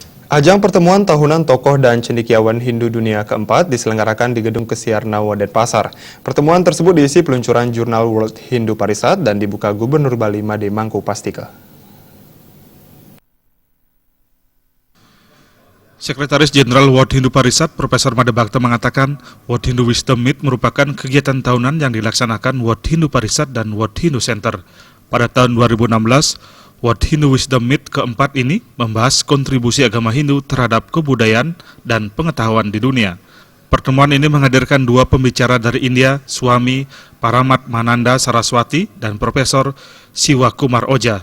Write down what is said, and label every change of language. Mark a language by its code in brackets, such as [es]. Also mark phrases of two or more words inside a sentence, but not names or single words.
[id] Ajang pertemuan tahunan tokoh dan cendekiawan Hindu dunia keempat diselenggarakan di Gedung Kesiar Nawa Denpasar. Pertemuan tersebut diisi peluncuran jurnal World Hindu Parisad dan dibuka Gubernur Bali Made Mangku Pastika. Sekretaris Jenderal World Hindu Parisad, Profesor Made Bhakta mengatakan, World Hindu Wisdom Meet merupakan kegiatan tahunan yang dilaksanakan World Hindu Parisad dan World Hindu Center. Pada tahun 2016, World Hindu Wisdom Meet keempat ini membahas kontribusi agama Hindu terhadap kebudayaan dan pengetahuan di dunia. Pertemuan ini menghadirkan dua pembicara dari India, Swami Paramat Mananda Saraswati dan Profesor Siwa Kumar Oja.